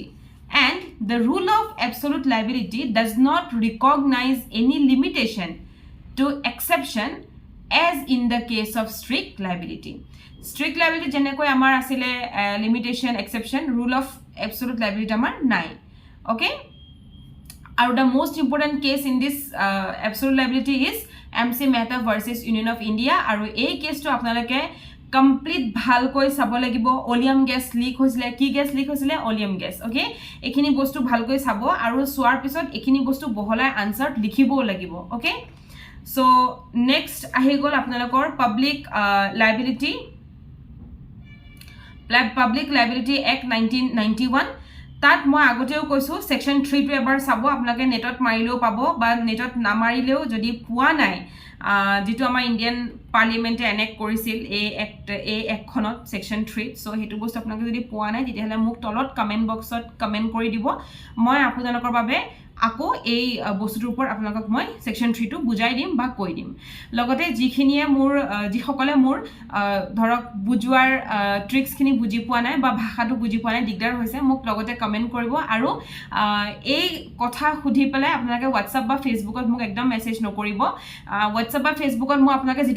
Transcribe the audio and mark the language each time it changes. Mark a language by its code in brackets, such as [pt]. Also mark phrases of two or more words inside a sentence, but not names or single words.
[en] And the rule of absolute liability does not recognize any limitation to exception as in the case of strict liability. Strict liability [as] যেনেকৈ আমাৰ আছিল [en] limitation exception rule of absolute liability [as] আমাৰ নাই. [en] Okay, and the most important case in this absolute liability is MC Mehta versus Union of India [as] আৰু এই case টো আপোনালোকে complete ভালকৈ চাব লাগিব [en] oleum gas leak [as] হৈছিল কি [en] gas leak hoisile oleum gas. Okay, [as] এইখিনি বস্তু ভালকৈ চাব আৰু চোৱাৰ পিছত এইখিনি বস্তু বহলাই answer লিখিব লাগিব. [en] Okay, so next [as] আহি গ'ল আপোনালোকৰ Public Liability Act 1991 ত মই এটাও কৈছোঁ section 3 টো এবাৰ চাব আপোনাকে নেটত মাৰিলেও পাব বা নেটত নামাৰিলেও যদি পোৱা নাই যিটো আমাৰ Indian Parliament enact কৰিছিল এই act খনত section 3 চোৱা সেইটো বস্তু আপোনাক যদি পোৱা নাই তেন্তে হ'লে মোক তলত comment boxত comment কৰি দিব মই আপোনালোকৰ বাবে আকৌ এই বস্তুৰ ওপৰত আপোনাক মই সেকশন 3 টো বুজাই দিম বা কৈ দিম লগতে যিখিনিয়ে মোৰ যিসকলে মোৰ ধৰক বুজুৱাৰ ট্ৰিক্স খিনি বুজি পোৱা নাই বা ভাষাটো বুজি পোৱা নাই দিগদাৰ হৈছে মোক লগতে কমেন্ট কৰিব আৰু এই কথা খুধি পেলাই আপোনাক WhatsApp বা Facebookত মোক একদম মেসেজ নকৰিব WhatsApp বা Facebookত মই আপোনাক যেটো